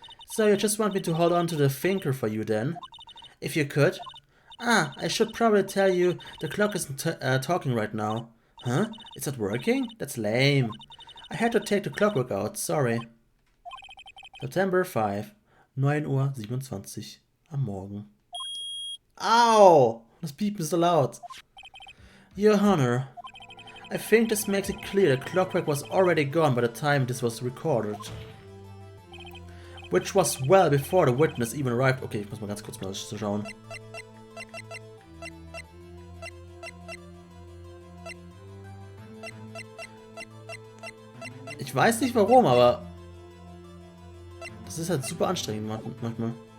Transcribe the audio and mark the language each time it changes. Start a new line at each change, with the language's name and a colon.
English: So you just want me to hold on to the thinker for you then? If you could. Ah, I should probably tell you the clock isn't talking right now. Huh? Is it working? That's lame. I had to take the clockwork out, sorry.
German: September 5, 9:27 Uhr am Morgen. Au! Das Piepen ist so laut.
English: Your Honor, I think this makes it clear the clockwork was already gone by the time this was recorded. Which was well before the witness even arrived.
German: Okay, ich muss mal ganz kurz mal schauen. Ich weiß nicht warum, aber das ist halt super anstrengend manchmal.